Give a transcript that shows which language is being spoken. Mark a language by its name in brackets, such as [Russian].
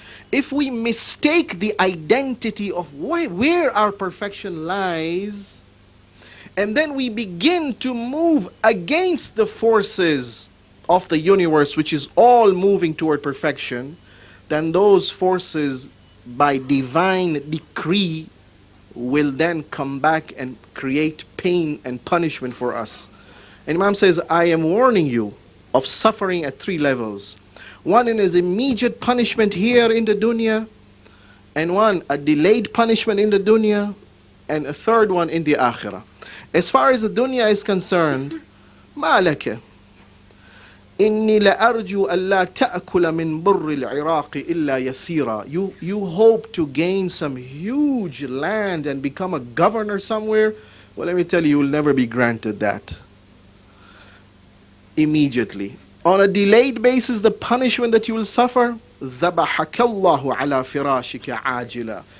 [English] If we mistake the identity of where our perfection lies, and then we begin to move against the forces of the universe, which is all moving toward perfection, then those forces, by divine decree, will then come back and create pain and punishment for us. And Imam says, I am warning you of suffering at 3 levels. One is immediate punishment here in the dunya, and one, a delayed punishment in the dunya, and a third one in the akhirah. As far as the dunya is concerned, [Arabic] ما لك إني لأرجو ألا تأكل من بر العراق إلا يسيرا. [English] You hope to gain some huge land and become a governor somewhere. Well, let me tell you, you'll never be granted that immediately. On a delayed basis, the punishment that you will suffer, [Arabic] ذبحك الله على فراشك عاجلا.